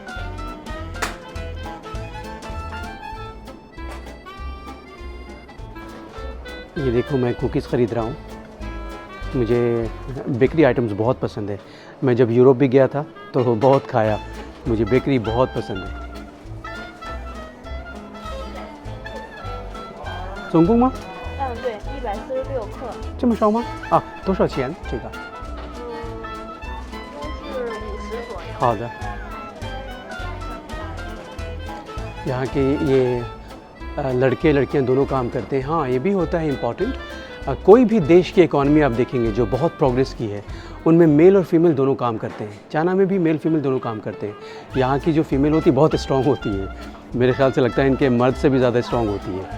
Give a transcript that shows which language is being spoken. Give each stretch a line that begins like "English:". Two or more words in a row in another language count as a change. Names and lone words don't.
Hindi: ये देखो, मैं कुकीज़ ख़रीद रहा हूँ। मुझे
English: bakery items
Hindi: बहुत पसंद है। मैं जब यूरोप भी गया था तो बहुत खाया, मुझे बेकरी बहुत पसंद है। सोंगुंग मा?
Chinese: 对，146克。这么少吗？啊，多少钱？这个？都是50左右。
Hindi: 好的。यहाँ के ये लड़के लड़कियाँ दोनों काम करते हैं। हाँ, ये भी होता है इम्पॉर्टेंट। कोई भी देश की इकॉनमी आप देखेंगे जो बहुत प्रोग्रेस की है, उनमें मेल और फीमेल दोनों काम करते हैं। चाइना में भी
English: male female
Hindi: दोनों काम करते हैं। यहाँ की जो फीमेल होती है बहुत स्ट्रॉन्ग होती है, मेरे ख्याल से लगता है इनके मर्द से भी ज़्यादा स्ट्रॉन्ग होती है।